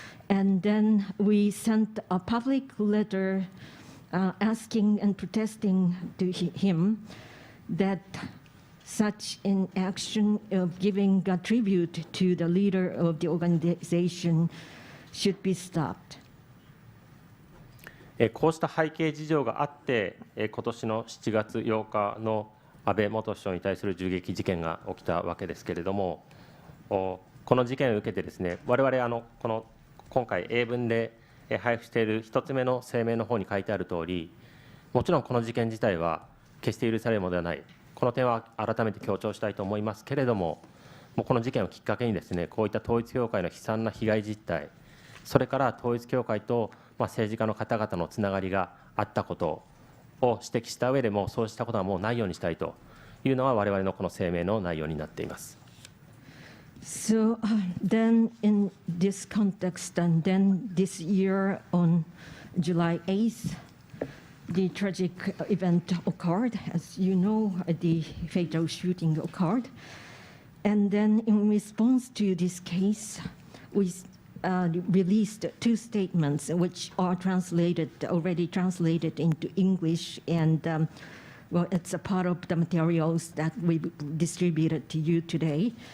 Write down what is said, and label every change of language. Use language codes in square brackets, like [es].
[en] And then we sent a public letter asking and protesting to him that such an action of giving a tribute to the leader of the organization should be stopped. [ja] こうした背景事情があって、今年の7月8日の安倍元首相に対する銃撃事件が起きたわけですけれども、この事件を受けてですね、我々今回英文で配布している1つ目の声明の方に書いてある通り、もちろんこの事件自体は決して許されるものではない、この点は改めて強調したいと思いますけれども、この事件をきっかけにですね、こういった統一教会の悲惨な被害実態、それから統一教会と政治家の方々のつながりがあったことを指摘した上でも、そうしたことはもうないようにしたいというのは我々のこの声明の内容になっています。 [en] So then in this context, and then this year on July 8th, the tragic event occurred. As you know, the fatal shooting occurred. And then in response to this case, we released 2 statements which are already translated into English, and well, it's a part of the materials that we distributed to you today.